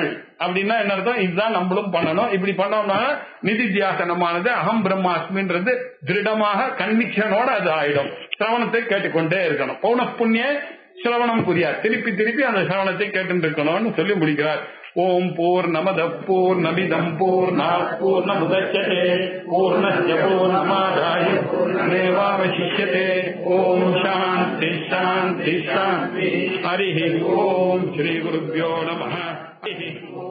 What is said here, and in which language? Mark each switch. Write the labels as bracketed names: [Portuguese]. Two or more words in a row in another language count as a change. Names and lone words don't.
[Tamil] அப்படின்னா என்ன அர்த்தம்? இதுதான் நம்மளும் பண்ணணும். இப்படி பண்ணோம்னா நிதித்தியாசனமானது அகம் பிரம்மாஸ்மின்றது திருடமாக கன்விக்ஷனோட அது ஆயிடும். சிரவணத்தை கேட்டுக்கொண்டே இருக்கணும். [Sanskrit] पौन पुण्य श्रवणं पुरिया, [Tamil] திருப்பி திருப்பி அந்த சிரவணத்தை கேட்டு இருக்கணும்னு சொல்லி முடிக்கிறார். [Sanskrit] ओं पूर्णमद पूर्णमिदं पूर्णात् पूर्णमुदच्यते पूर्णस्य पूर्णमादाय पूर्णमेवावशिष्यते. ओं शान्ति शान्ति शान्ति. हरि ओं। श्री गुरुभ्यो नमः.